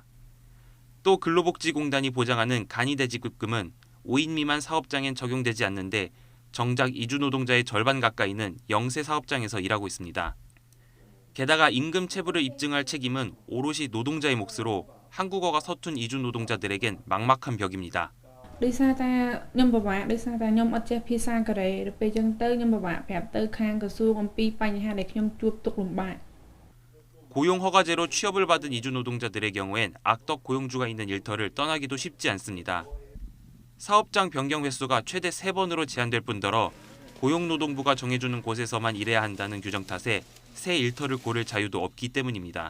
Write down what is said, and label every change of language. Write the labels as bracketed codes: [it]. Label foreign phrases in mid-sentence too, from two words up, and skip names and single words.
[ko] 또 근로복지공단이 보장하는 간이대지급금은 5인 미만 사업장엔 적용되지 않는데 정작 이주노동자의 절반 가까이는 영세 사업장에서 일하고 있습니다. 게다가 임금체불을 입증할 책임은 오롯이 노동자의 몫으로 한국어가 서툰 이주노동자들에겐 막막한 벽입니다. [km] ដោយសារតែខ្ញុំពិបាកដោយសារតែខ្ញុំអត់ចេះភាសាកូរ៉េទៅពេលចឹងទៅខ្ញុំពិបាកប្រាប់ទៅខាងក្រសួងអំពីបញ្ហាដែលខ្ញុំជួបទុក្ខលំបាក [ko] 고용 허가제로 취업을 받은 이주 노동자들의 경우엔 악덕 고용주가 있는 일터를 떠나기도 쉽지 않습니다. 사업장 변경 횟수가 최대 3번으로 제한될 뿐더러 고용노동부가 정해주는 곳에서만 일해야 한다는 규정 탓에 새 일터를 고를 자유도 없기 때문입니다.